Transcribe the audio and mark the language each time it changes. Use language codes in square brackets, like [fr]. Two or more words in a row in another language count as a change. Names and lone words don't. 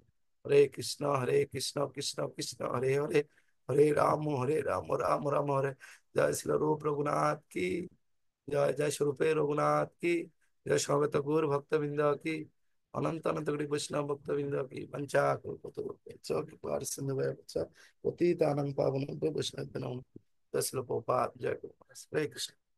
[sa] হরে কৃষ্ণ হরে কৃষ্ণ, কৃষ্ণ কৃষ্ণ হরে হরে, হরে রাম রাম রাম হরে। [bn] জয় শ্রী রূপ রঘুনাথ কি জয়, জয় স্বরূপে রঘুনাথ কি জয়, সমবেত গৌর ভক্তবৃন্দ কি, অনন্ত অনন্ত কোটি বৈষ্ণব ভক্তবৃন্দ কি, [sa] পঞ্চা কল্পতরু কৃপা সিন্ধু পতিতানাং পাবনেভ্যো বৈষ্ণবেভ্যো নমঃ। [bn] জয় শ্রী প্রভুপাদ, জয় গুরু মহারাজ। [sa] হরে কৃষ্ণ।